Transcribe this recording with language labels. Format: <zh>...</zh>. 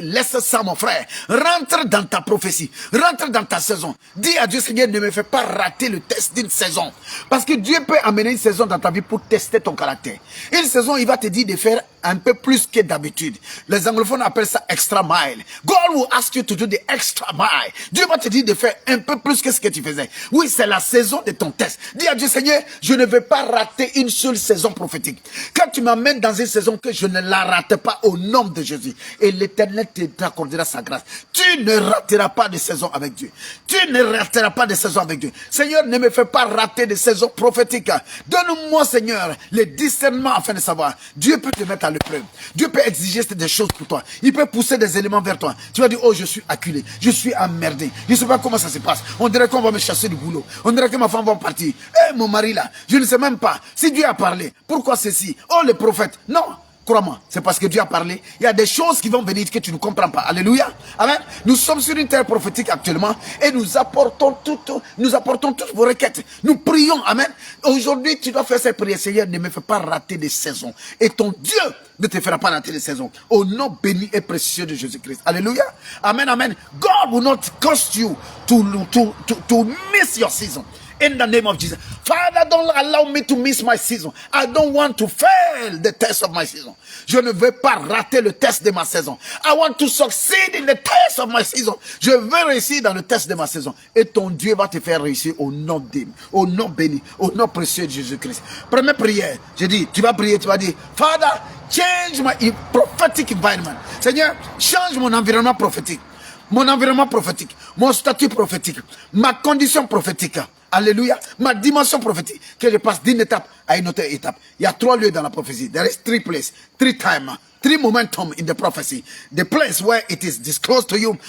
<fr>Laisse ça, mon frère. Rentre dans ta prophétie. Rentre dans ta saison. Dis à Dieu, Seigneur, ne me fais pas rater le test d'une saison. Parce que Dieu peut amener une saison dans ta vie pour tester ton caractère. Une saison, il va te dire de faire un peu plus que d'habitude. Les anglophones appellent ça extra mile.</fr> <en>God will ask you to do the extra mile.</en> <fr>Dieu va te dire de faire un peu plus que ce que tu faisais. Oui, c'est la saison de ton test. Dis à Dieu, Seigneur, je ne vais pas rater une seule saison prophétique. Quand tu m'amènes dans une saison, que je ne la rate pas au nom de Jésus. Et l'Éternel t'accordera sa grâce. Tu ne rateras pas de saison avec Dieu. Tu ne rateras pas de saison avec Dieu. Seigneur, ne me fais pas rater de saison prophétique. Donne-moi, Seigneur, le discernement afin de savoir. Dieu peut te mettre à l'épreuve. Dieu peut exiger des choses pour toi. Il peut pousser des éléments vers toi. Tu vas dire, oh, je suis acculé. Je suis emmerdé. Je ne sais pas comment ça se passe. On dirait qu'on va me chasser du boulot. On dirait que ma femme va partir. Eh, mon mari là, je ne sais même pas. Si Dieu a parlé, pourquoi ceci? Oh, le prophète. Non. Crois-moi, c'est parce que Dieu a parlé. Il y a des choses qui vont venir que tu ne comprends pas. Alléluia. Amen. Nous sommes sur une terre prophétique actuellement et nous apportons toutes vos requêtes. Nous prions. Amen. Aujourd'hui, tu dois faire cette prière. Seigneur, ne me fais pas rater des saisons. Et ton Dieu ne te fera pas rater des saisons. Au nom béni et précieux de Jésus-Christ. Alléluia. Amen, amen.</fr> <en>God will not cause you to miss your season. In the name of Jesus. Father, don't allow me to miss my season. I don't want to fail the test of my season.</en> <fr>Je ne veux pas rater le test de ma saison.</fr> <en>I want to succeed in the test of my season.</en> <fr>Je veux réussir dans le test de ma saison. Et ton Dieu va te faire réussir au nom béni, au nom précieux de Jésus-Christ. Première prière, je dis, tu vas prier, tu vas dire,</fr> <en>Father, change my prophetic environment.</en> <fr>Seigneur, change mon environnement prophétique. Mon environnement prophétique, mon statut prophétique, ma condition prophétique. Alléluia. Ma dimension prophétique. Que je passe d'une étape à une autre étape. Il y a 3 lieux dans la prophétie.</fr> <en>There is 3 places, 3 time, 3 momentum in the prophecy. The place where it is disclosed to you.</en>